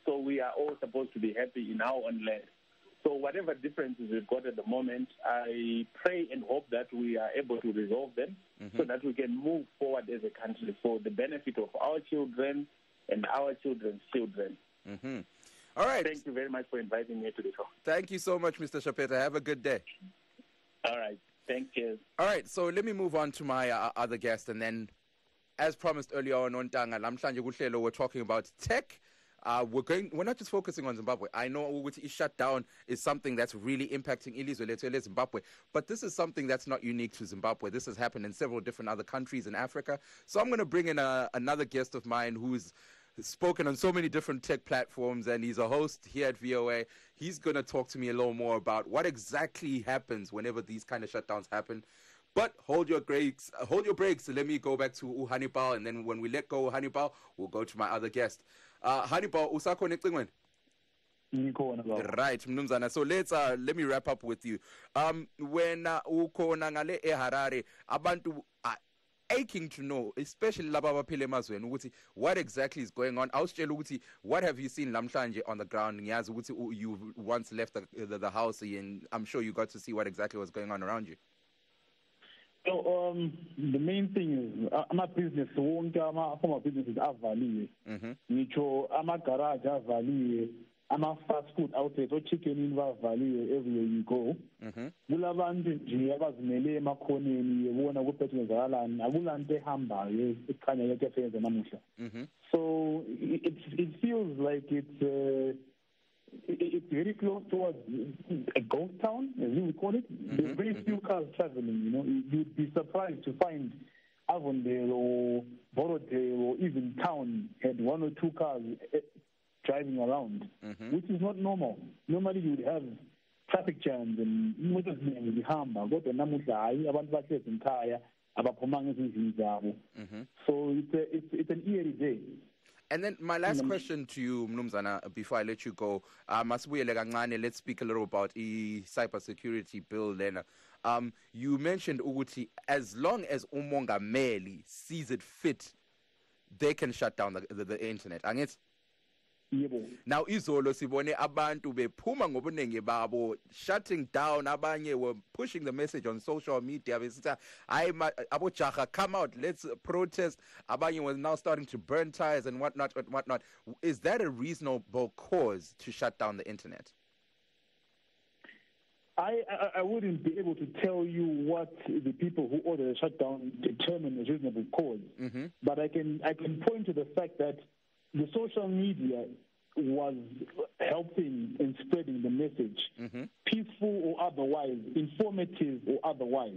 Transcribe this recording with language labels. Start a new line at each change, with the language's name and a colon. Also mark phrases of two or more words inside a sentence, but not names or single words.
English: So we are all supposed to be happy in our own land. So whatever differences we've got at the moment, I pray and hope that we are able to resolve them so that we can move forward as a country for the benefit of our children and our children's children. All right. Thank you very much for inviting me to the show. Thank you so much, Mr. Chapeta. Have a good day. All right. Thank you. All right. So let me move on to my other guest. And then, as promised earlier on Tanga,
North Ndebele: namhlanje kuhlelo,
English: we're talking about tech. We're not just focusing on Zimbabwe. I know ukuthi shutdown is something that's really impacting ilizwe Zimbabwe, but this is something that's not unique to Zimbabwe. This has happened in several different other countries in Africa. So I'm going to bring in another guest of mine who's spoken on so many different tech platforms, and he's a host here at VOA. He's going to talk to me a little more about what exactly happens whenever these kind of shutdowns happen. But hold your brakes. Let me go back to Hannibal, and then when we let go of Hannibal, we'll go to my other guest. Hannibal,
North Ndebele: usakho necingweni? Right, mnumzana.
English: So let me wrap up with you. When
North Ndebele: ukhona ngale eHarare, abantu
English: aching to know, especially
North Ndebele: laba abaphila emazweni, ukuthi
English: what exactly is going on.
North Ndebele: Awusitshela ukuthi
English: what have you seen namhlanje on the ground?
North Ndebele: Ngiyazi ukuthi
English: you once left the house, and I'm sure you got to see what exactly was going on around you. So the main thing is
North Ndebele: ama-business wonke ama-formal
English: businesses avaliwe.
North Ndebele: Ngitsho ama-garage avaliwe,
English: ama-fast food outlets, o-chicken inn bavaliwe everywhere you go.
North Ndebele: Kulabantu nje abazimele emakhoneni yebona kuphethe kwenzakalani, akulanto ehambayo ekhanya yonke eseyenza namuhla.
English: So it feels like it's very close towards a ghost town, as you would call it. There's very few cars traveling, You'd be surprised to find Avondale or Borodale or even town had one or two cars driving around, which is not normal. Normally you would have traffic jams and motors
North Ndebele: zihamba, kodwa namuhla hayi abantu bahlezi ekhaya abaphumanga ezindlini zabo.
English: So it's an eerie day. And then my last question to you, Mnumzana, before I let you go, let's speak a little about the cybersecurity bill. Then, you mentioned ukuthi as long as umongameli sees it fit, they can shut down the internet.
North Ndebele: yebo.
English: Now
North Ndebele: izolo sibone abantu bephuma ngobunenge babo
English: shutting down, abanye were pushing the message on social media
North Ndebele: besithi hayi abojaha
English: come out, let's protest. Abanye was now starting to burn tires and whatnot. Is that a reasonable cause to shut down the internet? I wouldn't be able to tell you what the people who ordered the shutdown determined as reasonable cause, but I can point to the fact that the social media was helping in spreading the message, peaceful or otherwise, informative or otherwise.